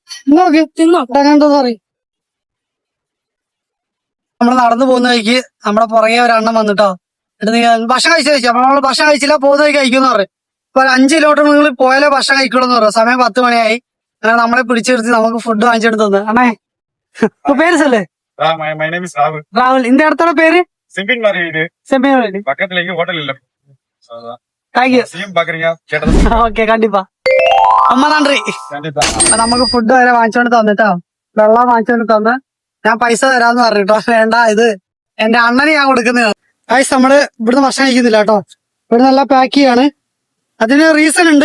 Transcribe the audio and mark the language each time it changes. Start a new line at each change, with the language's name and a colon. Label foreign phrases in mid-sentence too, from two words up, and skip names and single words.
Malayalam: നമ്മള് നടന്നു പോകുന്ന വഴിക്ക് നമ്മുടെ പുറകെ ഒരെണ്ണം വന്നിട്ടോ. എന്നിട്ട് നീ ഭക്ഷണം കഴിച്ചു അപ്പൊ നമ്മള് ഭക്ഷണം കഴിച്ചില്ല, പോകുന്ന വഴിക്ക് കഴിക്കുമെന്ന് പറയും. ഇപ്പൊ 5 കിലോമീറ്റർ നിങ്ങൾ പോയാലേ ഭക്ഷണം കഴിക്കുള്ളൂ പറയും. സമയം 10 മണിയായി. അങ്ങനെ നമ്മളെ പിടിച്ചെടുത്ത് നമുക്ക് ഫുഡ് വാങ്ങിച്ചെടുത്ത് തന്നെ. അമ്മേ പേര് സല്ലേ?
English: My name is Rahul.
Tamil: ராகுல். இந்த இடத்தோட பேரு செம்பின்மாரி வீடு செம்பியன். பக்கத்துல எங்க ஹோட்டல் இல்ல. தேங்க்யூ. சிஎம் பாக்குறீங்க கேட்டது.
Malayalam: ഓക്കെ കണ്ടിപ്പാ. അമ്മ നന്ദി.
Tamil: கண்டிப்பா.
Malayalam: അപ്പൊ നമുക്ക് ഫുഡ് വരെ വാങ്ങിച്ചോണ്ട് തന്നിട്ടോ, വെള്ളം വാങ്ങിച്ചോണ്ട് തന്ന് ഞാൻ പൈസ തരാന്ന് പറഞ്ഞിട്ടോ. വേണ്ട, ഇത് എന്റെ അണ്ണന് ഞാൻ കൊടുക്കുന്നതാണ്. ഗൈസ് നമ്മള് ഇവിടുന്ന് ഭക്ഷണം കഴിക്കുന്നില്ല കേട്ടോ. ഇവിടെ നല്ല പാക്ക് ചെയ്യാണ്. അതിന് റീസൺ ഉണ്ട്.